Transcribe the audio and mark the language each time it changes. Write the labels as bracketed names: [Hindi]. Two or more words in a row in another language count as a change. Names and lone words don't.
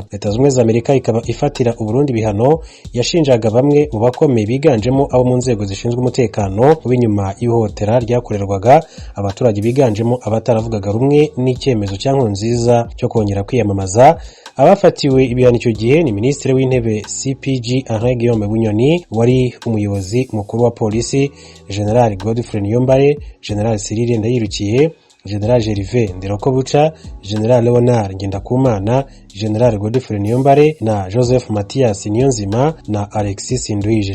[Kinyarwanda] Leta Zunze Ubumwe za Amerika ikaba ifatira u Burundi bihano yashinjaga bamwe mu bakomeye biganjemo abo mu nzego zishinzwe umutekano w'inyuma y'ihotera ryakorerwaga abaturage biganjemo abataravugaga rumwe n'icyemezo cya Nkurunziza cyo kongera kwiyamamaza. Abafatiwe ibihano icyo gihe ni Minisitiri w'Intebe CPG Henri Guillaume Bunyoni, wari umuyobozi mukuru wa polisi General Godfrey Niyombare, General Cyril Ndayirukiye, General Gervais Ndirokobuca, General Leonard Ngendakumana, General Godfrey Niyombare na Joseph Mathias Niyonzima na Alexis Ndwije.